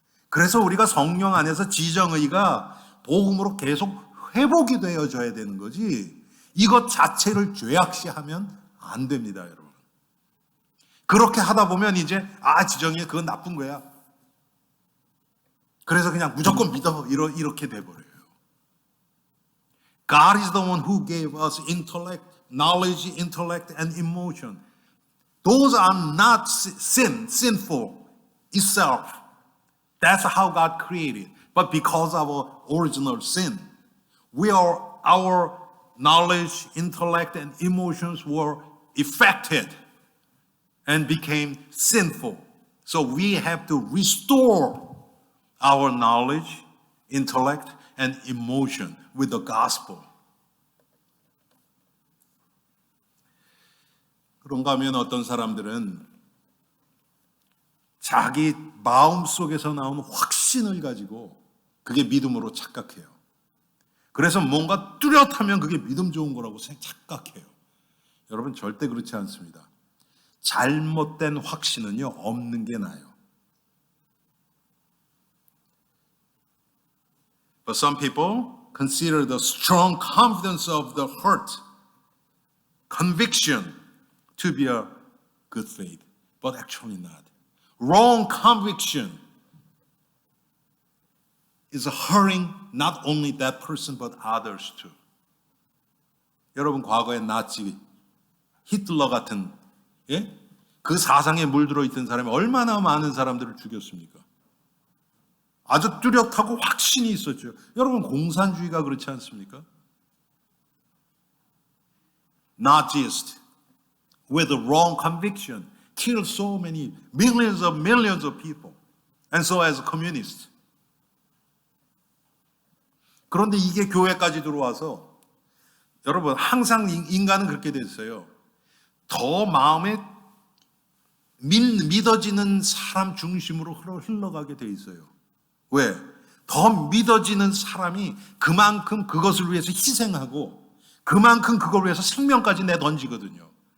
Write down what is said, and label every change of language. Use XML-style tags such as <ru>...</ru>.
<ko>그래서 우리가 성령 안에서 지정의가 복음으로 계속 회복이 되어져야 되는 거지. 이것 자체를 죄악시하면 안 됩니다, 여러분. 그렇게 하다 보면 이제 지정이 그건 나쁜 거야. 그래서 그냥 무조건 믿어 이렇게 돼버려요.</ko> <en>God is the one who gave us intellect, knowledge, intellect, and emotion. Those are not sinful itself. That's how God created. But because of our original sin, our knowledge, intellect, and emotions were affected and became sinful. So we have to restore our knowledge, intellect, and emotion with the gospel.</en> <ko>그런가 하면 어떤 사람들은 자기 마음속에서 나오는 확신을 가지고 그게 믿음으로 착각해요. 그래서 뭔가 뚜렷하면 그게 믿음 좋은 거라고 착각해요. 여러분 절대 그렇지 않습니다. 잘못된 확신은요, 없는 게 나아요.</ko> <en>But some people consider the strong confidence of the heart, conviction, to be a good faith, but actually not. Wrong conviction is hurting not only that person but others too.</en> <ko>여러분 과거에 나치, 히틀러 같은 그 사상에 물들어 있던 사람이 얼마나 많은 사람들을 죽였습니까? 아주 뚜렷하고 확신이 있었죠. 여러분 공산주의가 그렇지 않습니까?</ko> <en>Nazis with the wrong conviction killed so many millions of people, and so as communists.</en> <ko>그런데 이게 교회까지 들어와서 여러분 항상 인간은 그렇게 됐어요. 더 마음에 믿어지는 사람 중심으로 흘러가게 돼 있어요. 왜? 더 믿어지는 사람이 그만큼 그것을 위해서 희생하고 그만큼 그걸 위해서 생명까지 내던지거든요.</ko>